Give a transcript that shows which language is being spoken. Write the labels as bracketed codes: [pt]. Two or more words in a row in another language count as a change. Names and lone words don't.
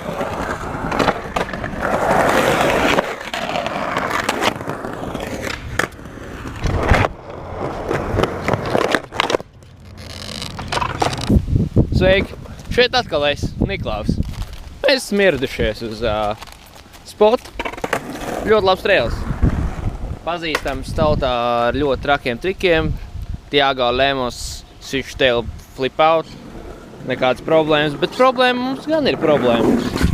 [lv] Sveiki! Šeit atkal es, Niklaus. Mēs esam ieradušies uz spotu. Ļoti labs trails. Pazīstams tautā ar ļoti trakiem trikiem. [en] Tiago Lemos switch tail flip out. [lv] Nekādas problēmas, bet problēma mums gan ir problēmas.